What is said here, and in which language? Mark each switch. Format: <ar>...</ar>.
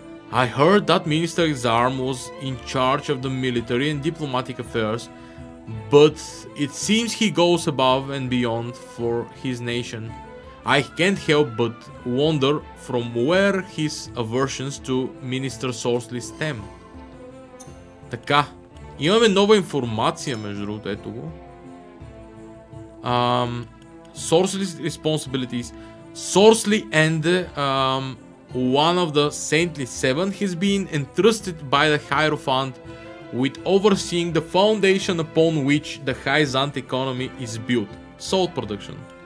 <en>I heard that Minister Exarm was in charge of the military and diplomatic affairs, but it seems he goes above and beyond for his nation. I can't help but wonder from where his aversions to Minister Sorcery stem.</en> <bg>Така, имаме нова информация, между другото, ето го.</bg> <en>Sorcery responsibilities. Sorcery and one of the Saintly Seven has been entrusted by the Hierophant with overseeing the foundation upon which the Hyzant economy is built. Salt production.</en>